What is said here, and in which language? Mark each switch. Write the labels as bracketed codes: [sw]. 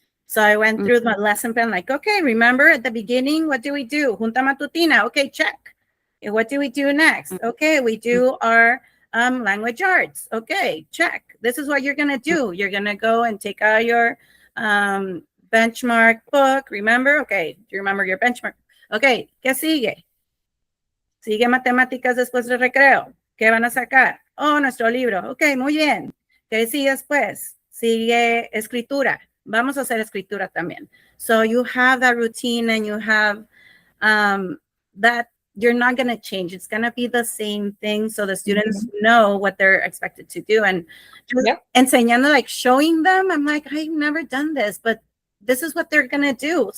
[en] So I went through my lesson plan, like, okay, remember at the beginning, what do we do? [es] Junta matutina. [en] Okay, check. And what do we do next? Okay, we do our language arts. Okay, check. This is what you're going to do. You're going to go and take out your benchmark book. Remember? Okay, do you remember your benchmark? Okay, [es] ¿qué sigue? Sigue matemáticas después del recreo. ¿Qué van a sacar? [en] Oh, [es] nuestro libro. Ok, muy bien. ¿Qué sigue después? Sigue escritura. Vamos a hacer escritura también. [en] So you have that routine, and you have that you're not going to change. It's going to be the same thing. So the students know what they're expected to do. And just [es] enseñando, [en] like showing them, I'm like, I've never done this, but this is what they're going to do.